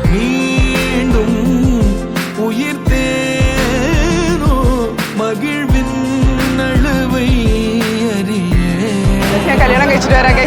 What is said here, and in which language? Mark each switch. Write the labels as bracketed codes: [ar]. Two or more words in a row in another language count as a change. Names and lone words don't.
[ta] மீண்டும் உயிர்த்தேனோ மகிழ்வின் அளவை அறியே [ml] ഞാൻ കല്യാണം കഴിച്ചിട്ട് വരാം guys.